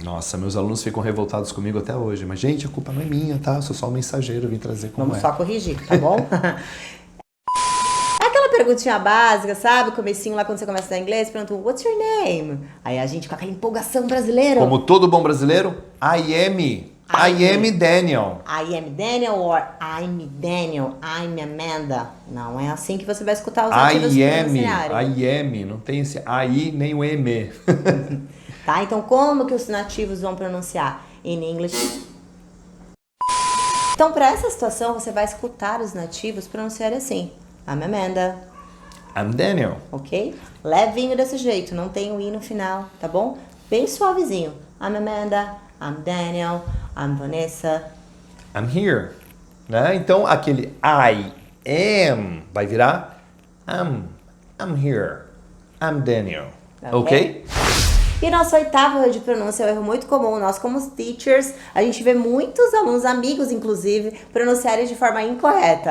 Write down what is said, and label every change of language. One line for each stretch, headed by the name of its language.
Portuguese: Nossa, meus alunos ficam revoltados comigo até hoje. Mas, gente, a culpa não é minha, tá? Eu sou só um mensageiro, vim trazer como Vamos só corrigir, tá bom? Aquela perguntinha básica, sabe? O comecinho lá quando você começa a estudar inglês, pergunta,
English: what's your name?
Portuguese: Aí a gente com aquela empolgação brasileira. Como todo bom brasileiro,
English: I am Daniel. I am Daniel or I'm Daniel, I'm Amanda.
Portuguese: Não é assim que você vai escutar os nativos pronunciarem. I am, não tem esse I nem o M. Tá? Então como que os nativos vão pronunciar?
English: In English.
Portuguese: Então para essa situação você vai escutar os nativos pronunciarem assim.
English: I'm Amanda. I'm Daniel. Ok?
Portuguese: Levinho desse jeito, não tem o I no final, tá bom? Bem suavezinho.
English: I'm Amanda, I'm Daniel, I'm Vanessa. I'm here.
Portuguese: Né? Então, aquele I am vai virar
English: I'm here. I'm Daniel. Ok?
Portuguese: E nosso oitavo erro de pronúncia é um erro muito comum. Nós, como teachers, a gente vê muitos alunos, amigos inclusive, pronunciarem de forma incorreta.